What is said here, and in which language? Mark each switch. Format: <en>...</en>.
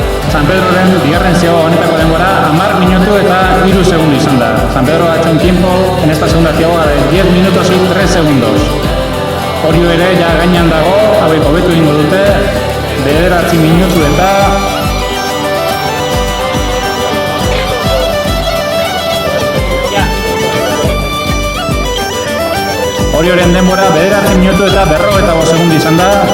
<eu>San Pedroren bigarren ziago honetako denbora 10 minutu eta 3 segundu izan da.</eu> <es>San Pedro ha hecho un tiempo en esta segunda ziagoga de 10 minutos y 3 segundos.</es> <eu>Orio ere ja gainan dago, hauek hobetu egingo dute, 9 minutu eta Orioren denbora 9 minutu eta 55 segundu izan da.</eu>